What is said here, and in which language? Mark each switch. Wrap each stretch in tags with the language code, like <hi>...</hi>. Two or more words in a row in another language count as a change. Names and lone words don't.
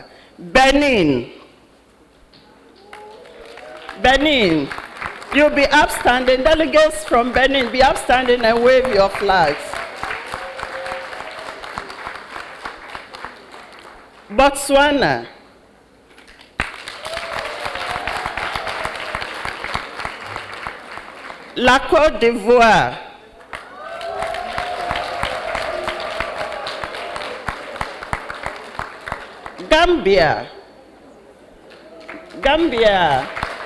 <en>Benin. Benin. You'll be upstanding. Delegates from Benin, be upstanding and wave your flags. Botswana. La Côte d'Ivoire. Gambia. Gambia.</en>